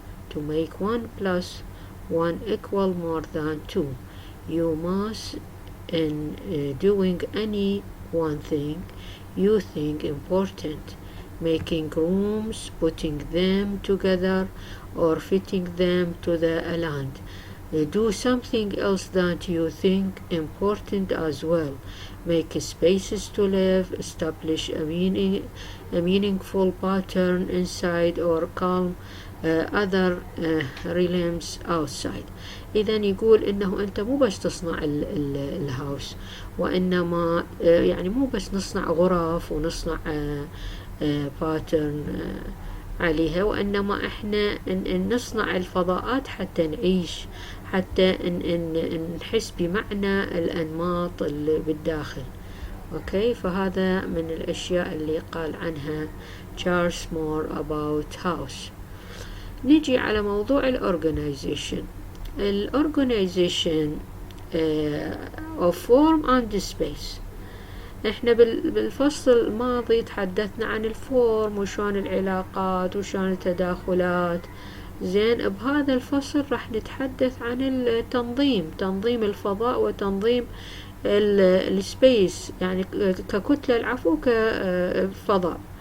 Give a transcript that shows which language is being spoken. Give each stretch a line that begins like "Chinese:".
English: To make 1 plus 1 equal more than 2, you must, in doing any one thing you think important, making rooms, putting them together, or fitting them to the land, do something else that you think important as well. Make spaces to live, establish a meaningful pattern inside, or calm other realms outside.
Arabic: إذا يقول إنه أنت مو بس تصنع الهاوس، وإنما يعني مو بس نصنع غرف ونصنع باترن عليها، وإنما إحنا نصنع الفضاءات حتى نعيش، حتى نحس بمعنى الأنماط اللي بالداخل. أوكي، فهذا من الأشياء اللي قال عنها تشارلز مور
English: about house.
Arabic: نجي على موضوع الأورجنايزيشن.
English: الأورجنايزيشن of form and space.
Arabic: احنا بالفصل الماضي تحدثنا عن الفورم وشون العلاقات وشون التداخلات. زين، بهذا الفصل راح نتحدث عن التنظيم، تنظيم الفضاء وتنظيم السبيس، يعني ككتلة العفو كفضاء.